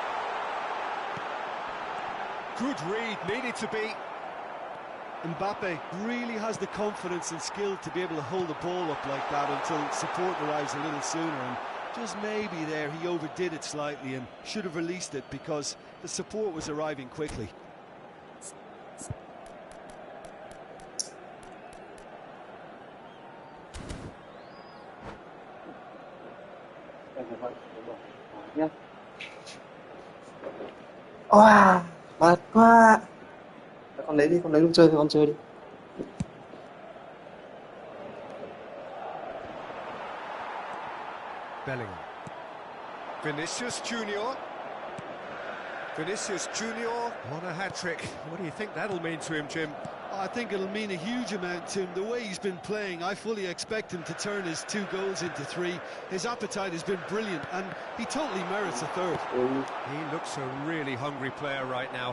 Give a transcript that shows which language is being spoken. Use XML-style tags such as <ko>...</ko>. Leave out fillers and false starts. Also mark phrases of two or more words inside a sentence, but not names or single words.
<en>Good read, needed to be. Mbappe really has the confidence and skill to be able to hold the ball up like that until support arrives a little sooner, and just maybe there he overdid it slightly and should have released it because the support was arriving quickly.</en> <vi>Wow, mệt quá. Con lấy đi, con lấy luôn chơi thì con chơi đi.</vi> <en>Bellingham. Vinicius Junior. Vinicius Junior on a hat-trick. What do you think that'll mean to him, Jim? I think it'll mean a huge amount to him. The way he's been playing, I fully expect him to turn his 2 goals into 3. His appetite has been brilliant, and he totally merits a third. He looks a really hungry player right now.</en>